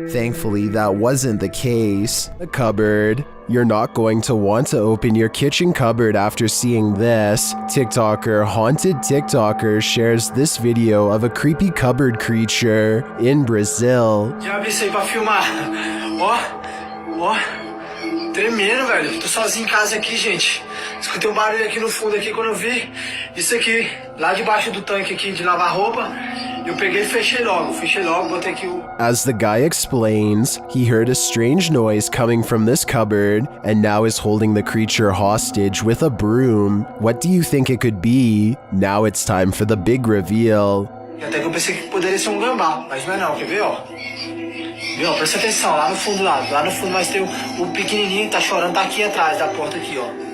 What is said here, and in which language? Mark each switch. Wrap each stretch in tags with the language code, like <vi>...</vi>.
<en>Thankfully, that wasn't the case. The cupboard. You're not going to want to open your kitchen cupboard after seeing this. TikToker Haunted TikToker shares this video of a creepy cupboard creature in Brazil.</en> <pt>Já vi isso aí pra filmar. Ó, tremendo, velho. Tô sozinho em casa aqui, gente. Escutei um barulho aqui no fundo aqui quando eu vi isso aqui, lá debaixo do tanque aqui de lavar roupa. Eu peguei e fechei logo, botei aqui o...</pt> <en>As the guy explains, he heard a strange noise coming from this cupboard and now is holding the creature hostage with a broom. What do you think it could be? Now it's time for the big reveal.</en> <pt>Até que eu pensei que poderia ser gambá, mas não é não, quer ver, ó? Viu, presta atenção, lá no fundo, lá no fundo, mas tem o pequenininho que tá chorando, tá aqui atrás da porta aqui, ó.</pt>